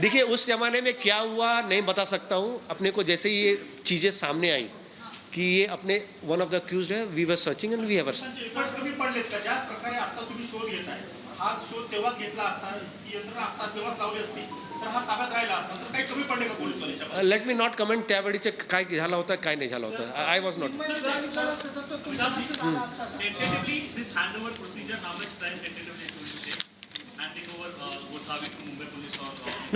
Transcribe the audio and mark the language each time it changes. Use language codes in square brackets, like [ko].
[hi] देखिए, उस जमाने में क्या हुआ नहीं बता सकता हूँ. अपने को जैसे ही ये चीज़ें सामने आई कि ये अपने [en] one of the accused [hi] है, [en] we were searching and we have [mr] effort कमी पडलेत का? ज्या प्रकारे आता तुम्ही शोध घेताय, हा शोध तेव्हाच घेतला असता, ही यंत्रणा आता तेव्हाच लावली असती तर हा ताब्यात राहिला असता, तर काही कमी पडले का police वाल्याच्या? [en] let me not comment [mr] त्यावेळीचे काय झालं होतं काय नाही झालं होतं. [en] I was not. Tentatively, this handover procedure, how much time tentatively it will take? Handing over Gosavi to Mumbai police or?